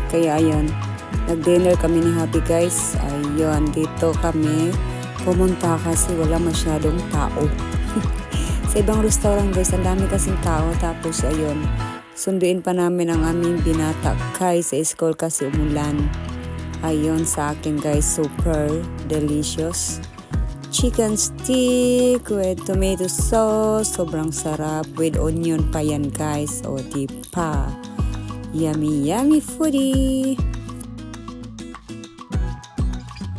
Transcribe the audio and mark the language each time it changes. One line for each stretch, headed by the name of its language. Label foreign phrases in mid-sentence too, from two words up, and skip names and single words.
Filipino: Kaya ayan, nag-dinner kami ni Happy guys. Ayun, dito kami pumunta kasi wala masyadong tao. Sa ibang restaurant guys, ang dami kasing tao. Tapos ayun, sunduin pa namin ang aming binata kay sa school kasi umulan. Ayun, sa akin guys,
English: super delicious. Chicken stick with tomato sauce.
Filipino: Sobrang sarap.
English: With onion
Filipino: pa yan guys. O diba?
English: Yummy, yummy foodie.